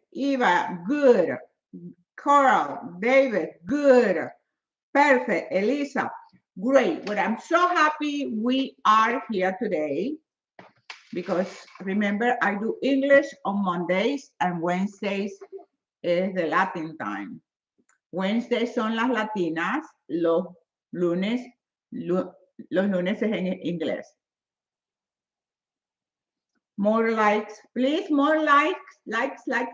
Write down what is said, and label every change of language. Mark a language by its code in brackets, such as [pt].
[en] Eva, good. Coral, David, good. Perfect. Elisa, great. Well, I'm so happy we are here today because remember, I do English on Mondays and Wednesdays is the Latin time. [es] Wednesdays son las latinas, los lunes es en inglés. [en] More likes, please, more likes.